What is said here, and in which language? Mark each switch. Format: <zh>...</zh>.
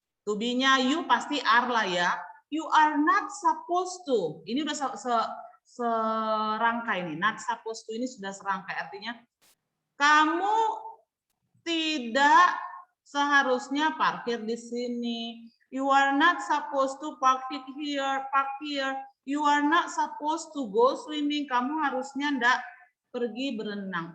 <en>To be-nya you pasti are lah ya. You are not supposed to.</en> <id>Ini udah serangkai nih.</id> <en>Not supposed to</en> <id>ini sudah serangkai. Artinya kamu tidak seharusnya parkir di sini.</id> <en>You are not supposed to park here, park here. You are not supposed to go swimming.</en> <id>Kamu harusnya enggak pergi berenang.</id>